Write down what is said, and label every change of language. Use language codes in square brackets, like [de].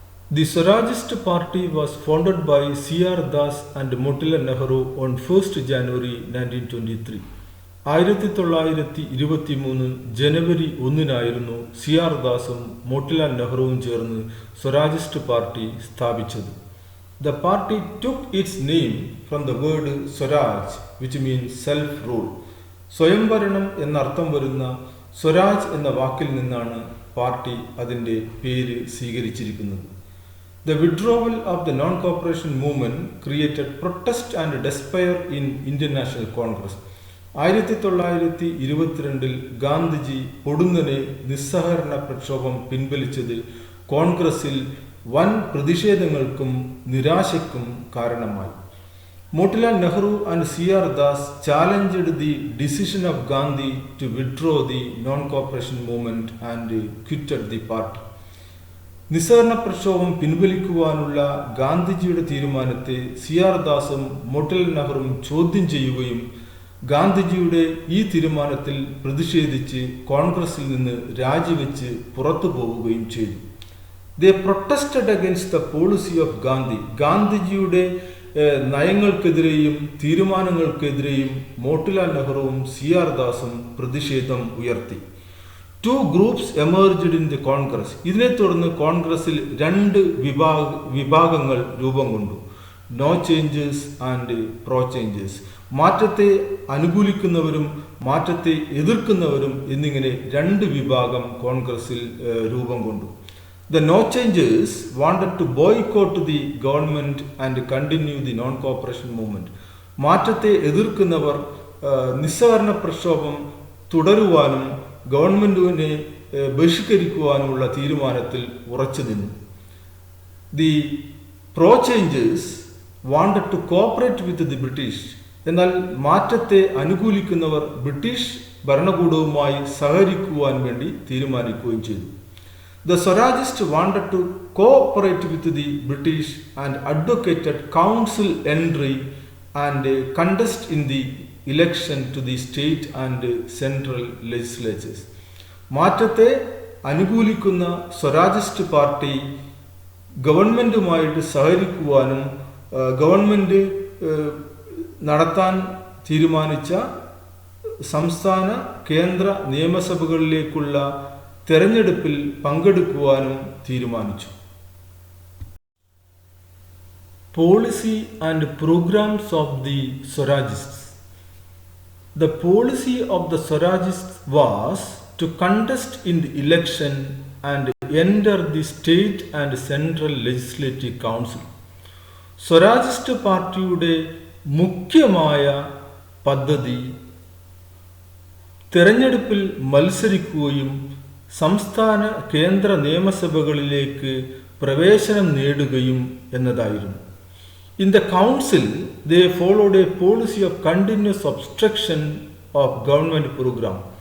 [en] The Swarajist Party was founded by C.R. Das and Motilal Nehru on 1st January 1923. [ml] 1923 January 1-നായിരുന്നു C.R. ദാസും Motilal നെഹ്റുവും ചേർന്ന് സ്വരാജിസ്റ്റ് party സ്ഥാപിച്ചത്. [en] The party took its name from the word Swaraj, which means self-rule. [ml] സ്വയംഭരണം എന്നർത്ഥം വരുന്ന സ്വരാജ് എന്ന വാക്കിൽ നിന്നാണ് party അതിൻ്റെ പേര് സ്വീകരിച്ചിരിക്കുന്നത്. [en] The withdrawal of the non-cooperation movement created protest and despair in Indian National Congress. [ml] 1922 Gandhiji പൊടുന്നനെ നിസ്സഹകരണ പ്രക്ഷോഭം പിൻവലിച്ചത് കോൺഗ്രസിൽ വൻ പ്രതിഷേധങ്ങൾക്കും നിരാശയ്ക്കും കാരണമായി. Motilal Nehru and C.R. [en] Das challenged the decision of Gandhi to withdraw the non-cooperation movement and quitted the party. [ml] നിസ്സഹകരണ പ്രക്ഷോഭം പിൻവലിക്കുവാനുള്ള ഗാന്ധിജിയുടെ തീരുമാനത്തെ C.R. ദാസും മോട്ടിലാൽ നെഹ്റുവും ചോദ്യം ചെയ്യുകയും ഗാന്ധിജിയുടെ ഈ തീരുമാനത്തിൽ പ്രതിഷേധിച്ച് കോൺഗ്രസിൽ നിന്ന് രാജിവെച്ച് പുറത്തു പോവുകയും ചെയ്തു. [en] They protested against the policy of Gandhi. [ml] ഗാന്ധിജിയുടെ നയങ്ങൾക്കെതിരെയും തീരുമാനങ്ങൾക്കെതിരെയും മോട്ടിലാൽ നെഹ്റുവും C.R. ദാസും പ്രതിഷേധം ഉയർത്തി. [en] Two groups emerged in the Congress. [ml] ഇതിനെ തുടർന്ന് കോൺഗ്രസിൽ രണ്ട് വിഭാഗങ്ങൾ രൂപം കൊണ്ടു. [en] No changes and pro changes. [ml] മാറ്റത്തെ അനുകൂലിക്കുന്നവരും മാറ്റത്തെ എതിർക്കുന്നവരും എന്നിങ്ങനെ രണ്ട് വിഭാഗം കോൺഗ്രസിൽ രൂപം കൊണ്ടു. [en] The no changes wanted to boycott the government and continue the non-cooperation movement. [ml] മാറ്റത്തെ എതിർക്കുന്നവർ നിസ്സഹകരണ പ്രക്ഷോഭം തുടരുവാനും ഗവൺമെന്റിനെ ബഹിഷ്കരിക്കുവാനുമുള്ള തീരുമാനത്തിൽ ഉറച്ചു നിന്നു. [en] The pro changes wanted to cooperate with the British. [ml] എന്നാൽ മാറ്റത്തെ അനുകൂലിക്കുന്നവർ ബ്രിട്ടീഷ് ഭരണകൂടവുമായി സഹകരിക്കുവാൻ വേണ്ടി തീരുമാനിക്കുകയും ചെയ്തു. [en] The Swarajists wanted to cooperate with the British and advocated council entry and contest in the election to the state and central legislatures. [ml] മാറ്റത്തെ അനുകൂലിക്കുന്ന സ്വരാജിസ്റ്റ് party ഗവൺമെൻറ്റുമായിട്ട് സഹകരിക്കുവാനും government നടത്താൻ തീരുമാനിച്ച സംസ്ഥാന കേന്ദ്ര നിയമസഭകളിലേക്കുള്ള തെരഞ്ഞെടുപ്പിൽ പങ്കെടുക്കുവാനും തീരുമാനിച്ചു. [en] Policy and programs of the Swarajists. The policy of the Swarajists was to contest in the election and enter the state and central legislative council. [ml] സ്വരാജിസ്റ്റ് പാർട്ടിയുടെ മുഖ്യമായ പദ്ധതി തെരഞ്ഞെടുപ്പിൽ മത്സരിക്കുകയും സംസ്ഥാന കേന്ദ്ര നിയമസഭകളിലേക്ക് പ്രവേശനം നേടുകയും എന്നതായിരുന്നു. [en] In the council, they followed a policy of continuous obstruction of government program.